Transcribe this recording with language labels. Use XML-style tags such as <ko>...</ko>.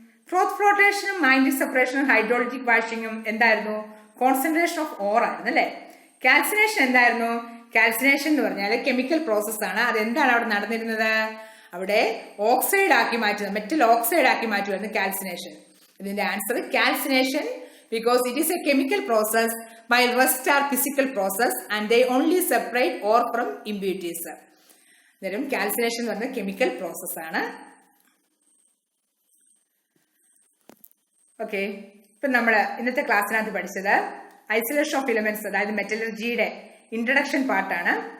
<ml>ഫ്രോത്ത് ഫ്ലോട്ടേഷനും magnetic സെപ്പറേഷനും hydraulic വാഷിങ്ങും എന്തായിരുന്നു? Concentration of or ആയിരുന്നു അല്ലേ? കാൽസിനേഷൻ എന്തായിരുന്നു? കാൽസിനേഷൻ എന്ന് പറഞ്ഞാൽ കെമിക്കൽ പ്രോസസ് ആണ്. അതെന്താണ് അവിടെ നടന്നിരുന്നത്? അവിടെ ഓക്സൈഡ് ആക്കി മാറ്റുന്നത്, മെറ്റൽ ഓക്സൈഡ് ആക്കി മാറ്റുമായിരുന്നു കാൽസിനേഷൻ. ഇതിന്റെ answer calcination</ml> <en>because it is a chemical process while rest are physical process and they only separate ore from impurities.</en> <ml>അന്നേരം കാൽസിനേഷൻ എന്ന് പറഞ്ഞ കെമിക്കൽ പ്രോസസ് ആണ്. ഓക്കെ, ഇപ്പം നമ്മൾ ഇന്നത്തെ ക്ലാസ്സിനകത്ത് പഠിച്ചത് ഐസൊലേഷൻ ഓഫ് എലിമെന്റ്സ്, അതായത് മെറ്റലർജിയുടെ ഇൻട്രഡക്ഷൻ പാർട്ടാണ്.</ml>